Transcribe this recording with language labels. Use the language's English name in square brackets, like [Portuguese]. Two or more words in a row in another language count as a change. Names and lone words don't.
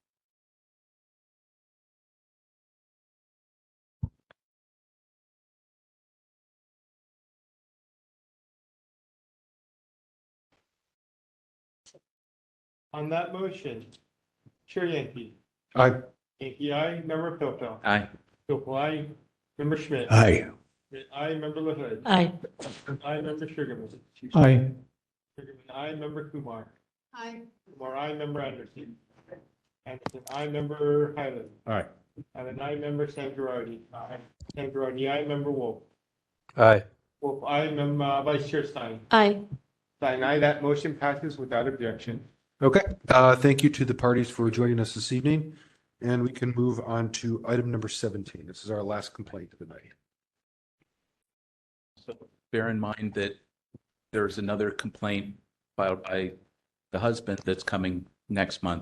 [English] On that motion, Chair Yankee. Aye. Yankee, aye. Member Pilpel. Aye. Pilpel, aye. Member Schmidt. Aye. Schmidt, aye. Member LaHood. Aye. Aye. Member Sugarman. Aye. Sugarman, aye. Member Kumar. Aye. Kumar, aye. Member Anderson. Anderson, aye. Member Highland. Aye. And an aye. Member Sangaradi. Aye. Sangaradi, aye. Member Wolf. Aye. Wolf, aye. Member Vice Chair Stein. Aye. Stein, aye. That motion passes without objection. Okay, thank you to the parties for joining us this evening. And we can move on to item number 17. This is our last complaint of the night. So bear in mind that there's another complaint filed by the husband that's coming next month.